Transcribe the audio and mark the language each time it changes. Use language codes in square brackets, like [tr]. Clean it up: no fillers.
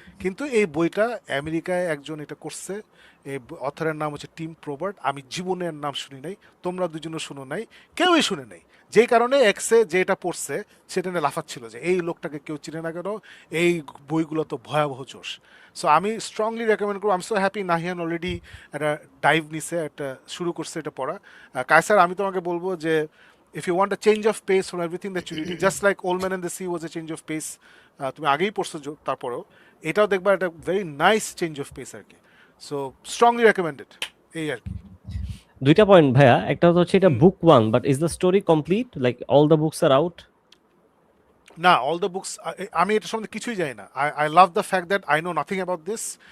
[bn] কিন্তু এই বইটা আমেরিকায় একজন এটা করছে, এই অথরের নাম হচ্ছে টিম প্রবার্ট, আমি জীবনের নাম শুনি নাই, তোমরা দুজনও শুনো নাই, কেউই শুনে নাই, যেই কারণে এক্সে যে এটা পড়ছে সেটা নিয়ে লাফাচ্ছিল যে এই লোকটাকে কেউ চিনে না কেন, এই বইগুলো তো ভয়াবহ জোশ। সো আমি স্ট্রংলি রেকমেন্ড করবো, আমি সো হ্যাপি নাহিয়ান অলরেডি একটা ডাইভ নিছে, একটা শুরু করছে এটা পড়া। [en] কায়সার আমি তোমাকে বলবো যে if you want a change of pace from everything that you're reading, just like Old Man and the Sea was a change of pace, [bn] তুমি আগেই পড়ছো তারপরেও এটাও দেখবা একটা very nice change of pace আর কি। সো স্ট্রংলি রেকমেন্ডেড এই আর কি। দুইটা পয়েন্ট ভাইয়া, একটা হচ্ছে এটা বুক [en] 1, but is the story complete, like all the books are out? না, all the books [bn] আমি এটা সম্বন্ধে কিছুই জানি না। [en] I love the fact that I know nothing about this.